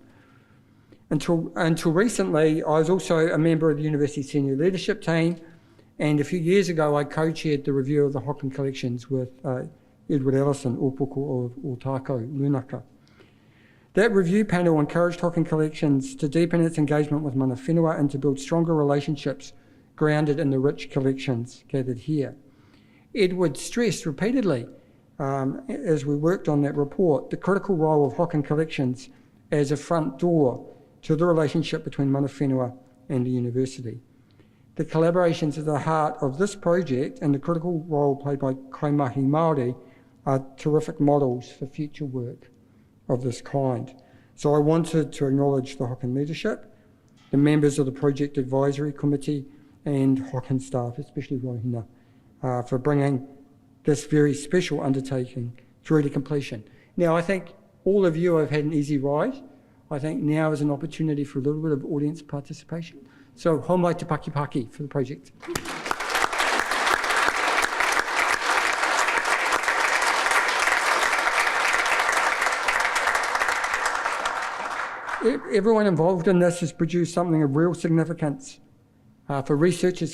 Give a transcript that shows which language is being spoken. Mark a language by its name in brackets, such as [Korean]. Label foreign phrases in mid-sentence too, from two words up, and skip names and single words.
[English] Until recently, I was also a member of the University senior leadership team, and a few years ago I co-chaired the review of the Hocken Collections with Edward Ellison, Ōpoko of Ōtākou Whakaihu. That review panel encouraged Hocken Collections to deepen its engagement with [Māori] mana whenua [English] and to build stronger relationships grounded in the rich collections gathered here. Edward stressed repeatedly, as we worked on that report, the critical role of Hocken Collections as a front door to the relationship between [Māori] mana whenua [English] and the university. the collaborations at the heart of this project and the critical role played by [Māori] kaimahi Māori [English] are terrific models for future work of this kind. So I wanted to acknowledge the Hocken leadership, the members of the Project Advisory Committee and Hocken staff, especially Rohina, for bringing this very special undertaking through to completion. Now, I think all of you have had an easy ride. I think now is an opportunity for a little bit of audience participation. So, [Māori] homai te paki paki [English] for the project. Everyone involved in this has produced something of real significance for researchers